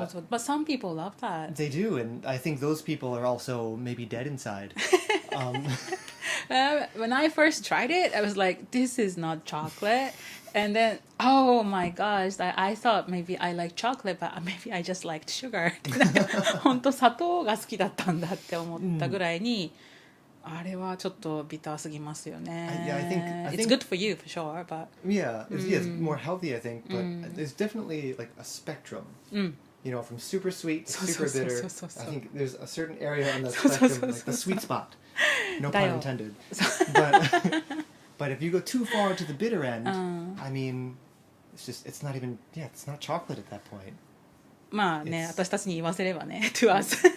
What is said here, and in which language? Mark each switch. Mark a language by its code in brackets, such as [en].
[en] But some people love that. They do, and I think those people are also maybe dead inside. When I first tried it, I was like, this is not chocolate. And then, oh my gosh, I thought maybe I like chocolate, but maybe I just liked sugar. [ja] 本当砂糖が好きだったんだって思ったぐらいに、あれはちょっとビターすぎますよね。 [en] I think It's good for you for sure, but it's more healthy, I think. But there's definitely like a spectrum. You know, from super sweet to super bitter. I think there's a certain area on that spectrum, like the sweet spot. No pun intended. But if you go too far to the bitter end, I mean, it's not chocolate at that point. [ja] まあね、私たちに言わせればね、 [en] to us.